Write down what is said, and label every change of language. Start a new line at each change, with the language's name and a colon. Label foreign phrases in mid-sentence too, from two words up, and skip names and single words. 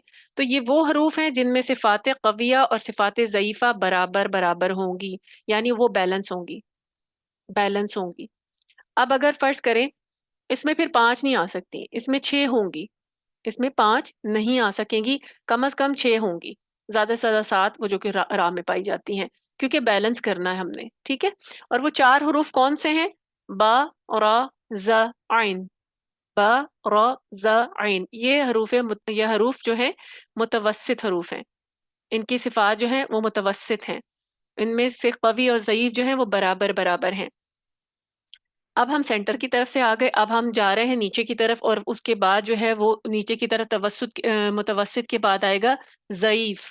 Urdu: تو یہ وہ حروف ہیں جن میں صفات قویہ اور صفات ضعیفہ برابر برابر ہوں گی، یعنی وہ بیلنس ہوں گی، بیلنس ہوں گی۔ اب اگر فرض کریں اس میں پھر 5 نہیں آ سکتی، اس میں 6 ہوں گی، اس میں 5 نہیں آ سکیں گی، کم از کم 6 ہوں گی، زیادہ سے زیادہ 7 وہ جو کہ راہ میں پائی جاتی ہیں۔ کیونکہ بیلنس کرنا ہے ہم نے. ٹھیک ہے, اور وہ 4 حروف کون سے ہیں؟ با، را، ز، عین. با، را، ز، عین. یہ حروف جو ہیں متوسط حروف ہیں. ان کی صفات جو ہیں وہ متوسط ہیں. ان میں سے قوی اور ضعیف جو ہیں وہ برابر برابر ہیں. اب ہم سینٹر کی طرف سے آ گئے, اب ہم جا رہے ہیں نیچے کی طرف, اور اس کے بعد جو ہے وہ نیچے کی طرف متوسط کے بعد آئے گا ضعیف.